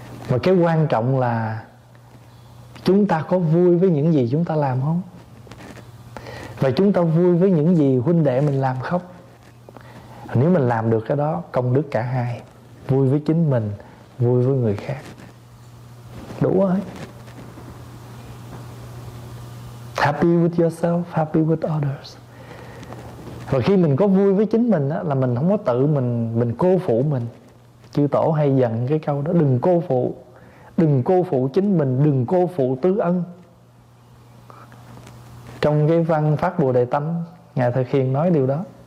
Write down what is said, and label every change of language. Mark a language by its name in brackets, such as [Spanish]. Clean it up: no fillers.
[Vietnamese] Mà cái quan trọng là chúng ta có vui với những gì chúng ta làm không? Và chúng ta vui với những gì huynh đệ mình làm không? Nếu mình làm được cái đó, công đức cả hai, vui với chính mình, vui với người khác, đủ rồi. [English] Happy with yourself, happy with others. [Vietnamese] Và khi mình có vui với chính mình á, là mình không có tự mình cô phụ mình. Chư Tổ hay dặn cái câu đó: đừng cô phụ, đừng cô phụ chính mình, đừng cô phụ tứ ân. Trong cái văn Phát Bồ Đề Tâm, Ngài Thời Khiền nói điều đó.